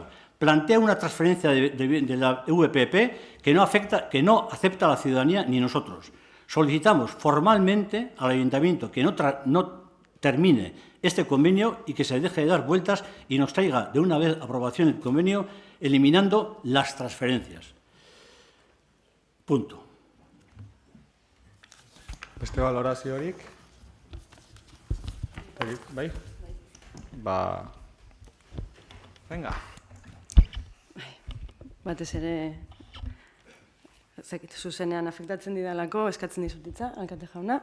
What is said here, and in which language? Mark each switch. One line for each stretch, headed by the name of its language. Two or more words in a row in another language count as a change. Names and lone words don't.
Spanish: Plantea una transferencia de la VPP que no acepta la ciudadanía ni nosotros. Solicitamos formalmente al Ayuntamiento que no termine este convenio y que se deje de dar vueltas y nos traiga de una vez aprobación el convenio, eliminando las transferencias. Punto.
Basque: Beste valoraziorik? Bai?
Spanish: Venga.
Basque: Batez ere, zuzenean afektatzen didalako, eskatzen dizutitza, alkate jauna.